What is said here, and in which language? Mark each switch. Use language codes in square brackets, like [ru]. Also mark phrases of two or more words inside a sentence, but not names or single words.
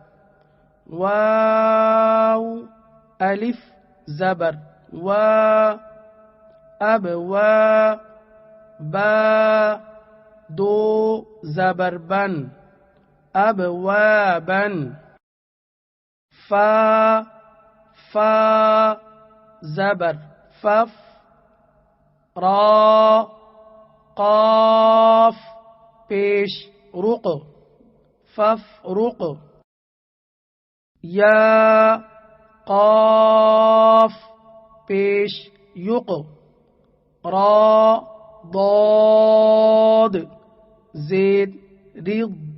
[ur] واو الف زبر وا اب وا با دو زبر بن اب وا بن فا فا زبر فف را قاف پیش رق فف رق یا قاف پیش یق را ضاد زید رض